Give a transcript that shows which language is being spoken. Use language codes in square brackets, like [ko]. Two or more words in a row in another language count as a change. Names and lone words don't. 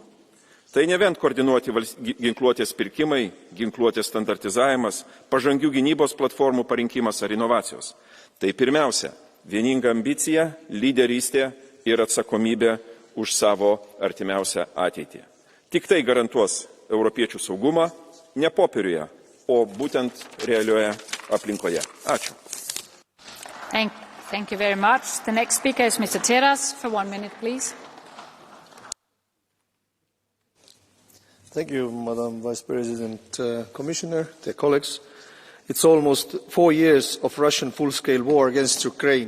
[lt] Tai ne vien koordinuoti ginkluotės pirkimai, ginkluotės standartizavimas, pažangių gynybos platformų parinkimas ar inovacijos. Tai pirmiausia, vieninga ambicija, lyderystė ir atsakomybė už savo artimiausią ateitį. Tik tai garantuos europiečių saugumą ne popieriuje, o būtent realioje aplinkoje. Ačiū. [en] Thank you very much. The next speaker is Mr. Teras for 1 minute, please. Thank you, Madam Vice President, Commissioner, dear colleagues. It's almost 4 years of Russian full-scale war against Ukraine.